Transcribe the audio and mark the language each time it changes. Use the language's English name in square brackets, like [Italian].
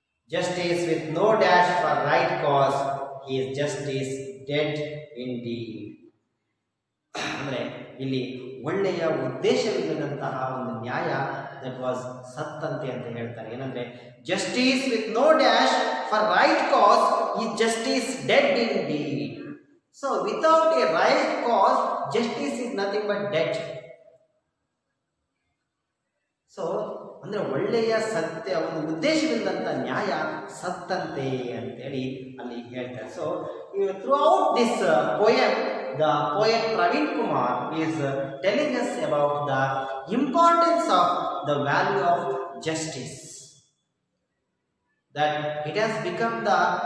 [English] Justice with no dash for right cause, his justice dead indeed. [Kannada] ಅಂದರೆ ಇಲ್ಲಿ ಒಳ್ಳೆಯ ಉದ್ದೇಶವಿಲ್ಲದಂತಹ ಒಂದು ನ್ಯಾಯ [English] that was [Kannada] ಸತ್ತಂತೆ ಅಂತ ಹೇಳ್ತಾರೆ. ಏನಂದ್ರೆ [English] Justice with no dash for right cause is justice dead indeed. So without a right cause justice is nothing but dead. So [Kannada] ಅಂದರೆ ಒಳ್ಳೆಯ ಸತ್ಯ ಒಂದು ಉದ್ದೇಶವಿಲ್ಲದಂಥ ನ್ಯಾಯ ಸತ್ತಂತೆ ಅಂತೇಳಿ ಅಲ್ಲಿ ಹೇಳ್ತಾರೆ. [English] so throughout this poem the poet Praveen Kumar is telling us about the importance of the value of justice, that it has become the